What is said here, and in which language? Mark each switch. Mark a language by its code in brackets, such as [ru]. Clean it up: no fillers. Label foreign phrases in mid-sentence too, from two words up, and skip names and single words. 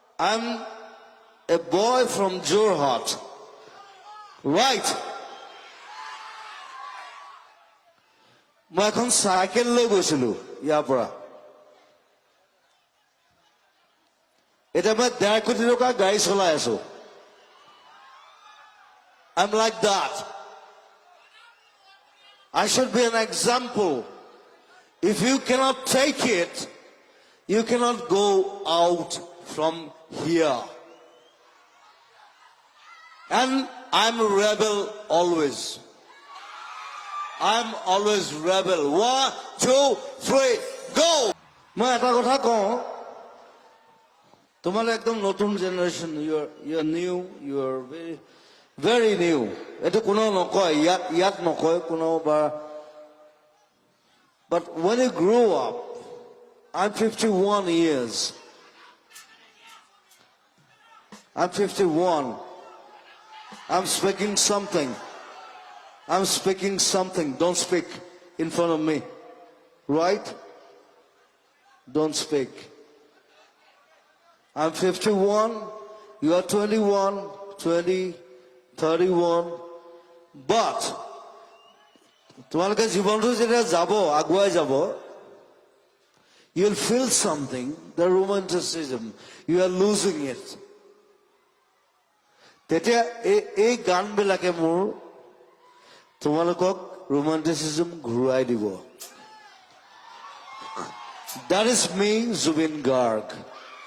[en] I'm a boy from Jorhat. Right. [as] মই এখন চাইকেল লৈ গৈছিলো ইয়াৰ পৰা এটা মই 1.5 কোটি টকা গাড়ী চলাই আছো [en] I'm like that. I should be an example. If you cannot take it, you cannot go out from here. And I'm a rebel always. I'm always rebel. 1, 2, 3, go! [as] মই এটা কথা কওঁ তোমালোক একদম নতুন জেনারেশন [en] you're new, you're very new. [as] এটো কোনো নকয় ইয়াত নকয় কোনো বা [en] but when you grow up, I'm 51 years. I'm 51. I'm speaking something. I'm speaking something. Don't speak in front of me. Right? Don't speak. I'm 51. You are 21, 20, 31. [as] But তোমালোকে জীবনটো যেতিয়া যাব আগুৱাই যাব [en] you'll feel something, the romanticism. You are losing it. [as] তেতিয়া এই গানবিলাকে মোৰ তোমালোকক romanticism ঘূৰাই দিব. [en] That is me, Zubin Garg.